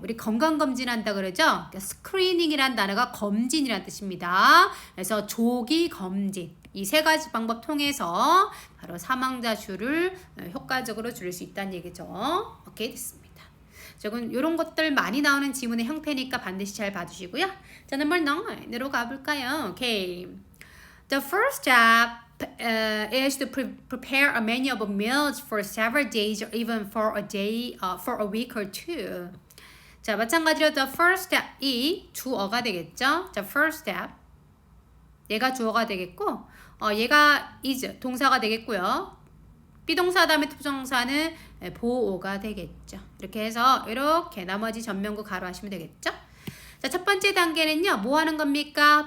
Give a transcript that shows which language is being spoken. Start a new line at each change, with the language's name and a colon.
Korean: 우리 건강검진 한다 그러죠? 그러니까 스크리닝이란 단어가 검진이란 뜻입니다. 그래서 조기 검진. 이 세 가지 방법 통해서 바로 사망자 수를 효과적으로 줄일 수 있다는 얘기죠. 오케이, 됐습니다. 조금 이런 것들 많이 나오는 지문의 형태니까 반드시 잘 봐주시고요. 자, 넘버 9으로 가볼까요? 오케이.
English: The first step is to prepare a menu of meals for several days or even for a day, for a week or two.
Korean: 자, 마찬가지로
English: the first step
Korean: 이 주어가 되겠죠. 자,
English: first step.
Korean: 얘가 주어가 되겠고, 얘가 is 동사가 되겠고요. 비동사 다음에 투부정사는 보어가 되겠죠. 이렇게 해서 이렇게 나머지 전면구 가로 하시면 되겠죠. 자, 첫 번째 단계는요, 뭐 하는 겁니까?